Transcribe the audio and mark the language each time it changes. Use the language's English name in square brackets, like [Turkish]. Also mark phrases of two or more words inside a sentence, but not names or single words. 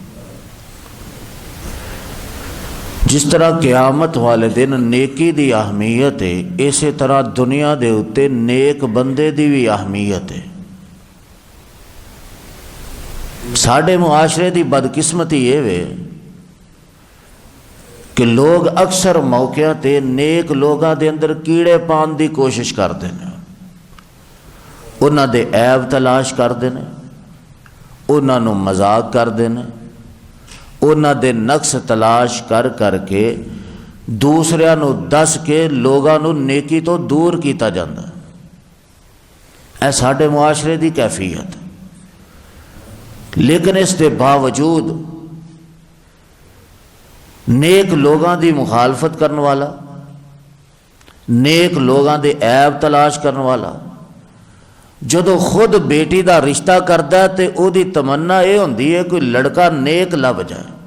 [Punjabi] جس طرح قیامت والے دن نیکی دی اہمیت ہے، اسی طرح دنیا دے اتے نیک بندے دی بھی اہمیت ہے۔ ساڈے معاشرے دی بدقسمتی یہ وے کہ لوگ اکثر موقع تے نیک لوگاں دے اندر کیڑے پان دی کوشش [Urdu] کرتے ہیں، [Punjabi] انہاں دے عیب تلاش [Urdu] کرتے ہیں، [Punjabi] انہاں نو مذاق [Urdu] کرتے ہیں، [Punjabi] انہاں دے نقص تلاش کر کے دوسریاں نو دس کے لوگاں نو نیکی تو دور کیتا جاندہ۔ اے ساڈے معاشرے دی کیفیت۔ لیکن اس دے باوجود نیک لوگاں دی مخالفت کرنے والا، نیک لوگاں دے عیب تلاش کرنے والا، جدو خود بیٹی دا رشتہ کردا ہے تے او دی تمنا یہ ہوندی ہے کوئی لڑکا نیک لب جائے۔